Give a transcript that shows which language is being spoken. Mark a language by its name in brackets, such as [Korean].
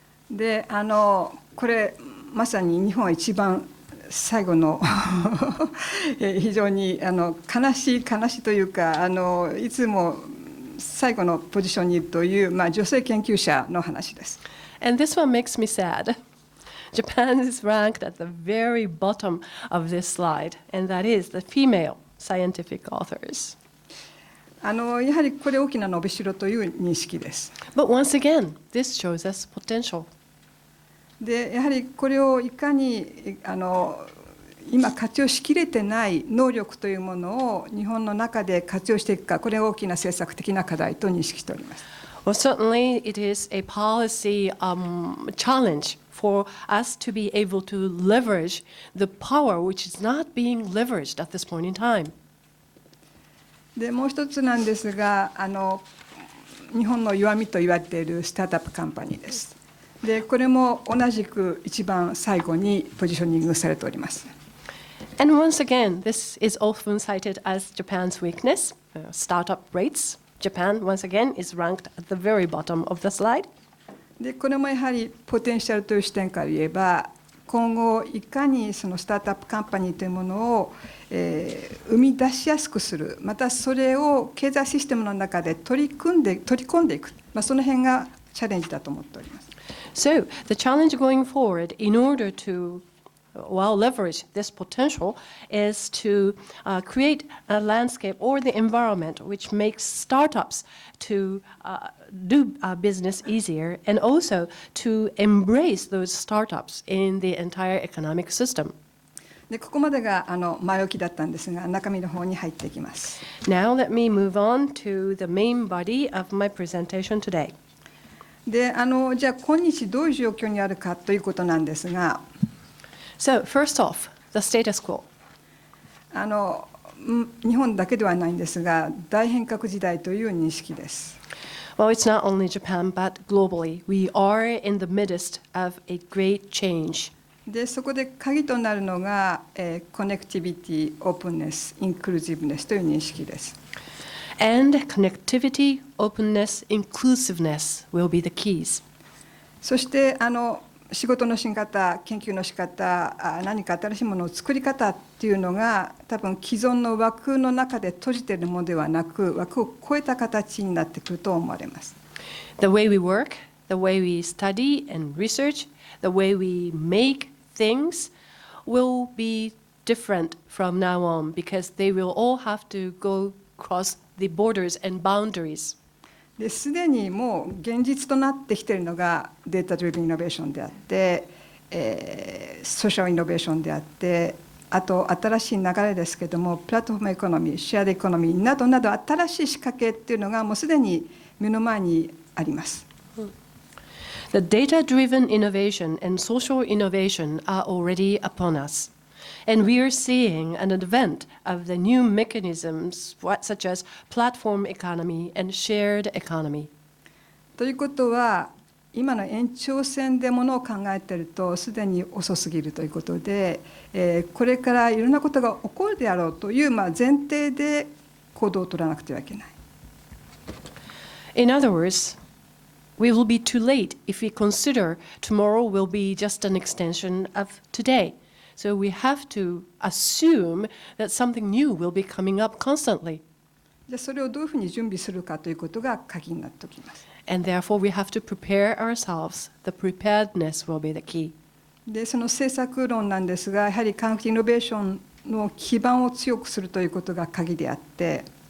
[Japanese] でこれまさに日本は一番最後の非常に悲しいというかいつも最後のポジションにいるという、女性研究者の話です。 [English] And this one makes me sad. Japan is ranked at the very bottom of this slide, and that is the female scientific authors. [Japanese] やはりこれ大きな伸びしろという認識です。 [English] But once again, this shows us potential. [Japanese] でやはりこれをいかに今活用しきれてない能力というものを日本の中で活用していくか、これは大きな政策的な課題と認識しております。 [English] Well, certainly it is a policy challenge for us to be able to leverage the power which is not being leveraged at this point in time. [Japanese] でもう一つなんですが、日本の弱みと言われているスタートアップカンパニーです。でこれも同じく一番最後にポジショニングされております。 [English] And once again, this is often cited as Japan's weakness, startup rates. Japan, once again, is ranked at the very bottom of the slide. [Japanese] でこれもやはりポテンシャルという視点から言えば、今後いかにそのスタートアップカンパニーというものを、生み出しやすくする、またそれを経済システムの中で取り込んでいく、その辺がチャレンジだと思っております。 [English] So, the challenge going forward in order to leverage this potential is to create a landscape or the environment which makes startups to do business easier and also to embrace those startups in the entire economic system. [Japanese] でここまでが前置きだったんですが、中身の方に入っていきます。 [English] Now let me move on to the main body of my presentation today. [Japanese] でじゃあ今日どういう状況にあるかということなんですが、 [English] So, first off, the status quo. [Japanese] 日本だけではないんですが、大変革時代という認識です。 [English] Well, it's not only Japan, but globally. We are in the midst of a great change. [Japanese] でそこで鍵となるのが、コネクティビティ、オープンネス、インクルーシブネスという認識です。 [English] And connectivity, openness, inclusiveness will be the keys. [Japanese] そして仕事の仕方、研究の仕方、何か新しいものを作り方っていうのが多分既存の枠の中で閉じているものではなく、枠を超えた形になってくると思われます。 [English] The way we work, the way we study and research, the way we make things will be different from now on because they will all have to go across the borders and boundaries. [Japanese] ですでにもう現実となってきているのがデータドリブンイノベーションであって、ソーシャルイノベーションであって、あと新しい流れですけれども、プラットフォームエコノミー、シェアドエコノミーなどなど新しい仕掛けっていうのがもうすでに目の前にあります。 [English] The data-driven innovation and social innovation are already upon us. And we are seeing an advent of the new mechanisms such as platform economy and shared economy. [Japanese] ということは、今の延長線でものを考えているとすでに遅すぎるということで、これからいろんなことが起こるであろうという前提で行動を取らなくてはいけない。 [English] In other words, we will be too late if we consider tomorrow will be just an extension of today. So we have to assume that something new will be coming up constantly. [Japanese] じゃあそれをどういうふうに準備するかということが鍵になってきます。 [English] And therefore we have to prepare ourselves. The preparedness will be the key. [Japanese] でその政策論なんですが、やはり科学的イノベーションの基盤を強くするということが鍵であって、